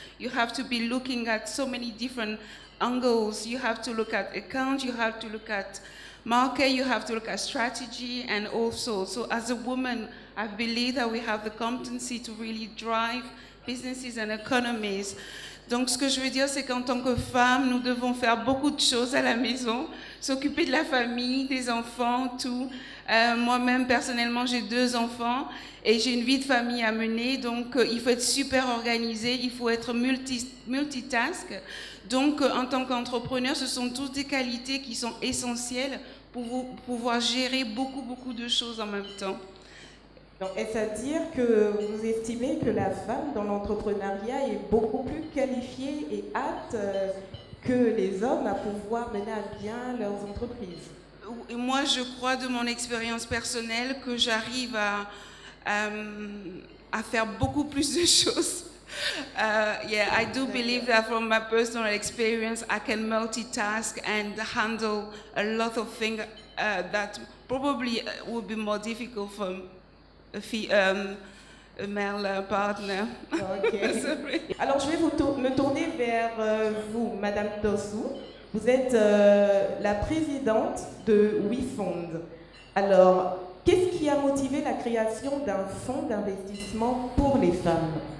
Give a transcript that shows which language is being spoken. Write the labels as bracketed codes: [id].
[en] You have to be looking at so many different angles. You have to look at accounts, you have to look at market, you have to look at strategy, and also, so as a woman, I believe that we have the competency to really drive businesses and economies. [fr] Donc, ce que je veux dire, c'est qu'en tant que femme, nous devons faire beaucoup de choses à la maison, s'occuper de la famille, des enfants, tout. Moi-même, personnellement, j'ai 2 enfants et j'ai une vie de famille à mener, donc il faut être super organisé, il faut être multitask. Donc, en tant qu'entrepreneur, ce sont toutes des qualités qui sont essentielles pour pouvoir gérer beaucoup de choses en même temps. Donc, est-ce à dire que vous estimez que la femme dans l'entrepreneuriat est beaucoup plus qualifiée et apte que les hommes à pouvoir mener à bien leurs entreprises? Moi, je crois de mon expérience personnelle que j'arrive à faire beaucoup plus de choses. [en] Yeah, I do believe that from my personal experience, I can multitask and handle a lot of things that probably would be more difficult for a male partner. Okay. [fr] Alors, je vais me tourner vers vous, Madame Tossou. Vous êtes la présidente de WeFund. Alors, qu'est-ce qui a motivé la création d'un fonds d'investissement pour les femmes?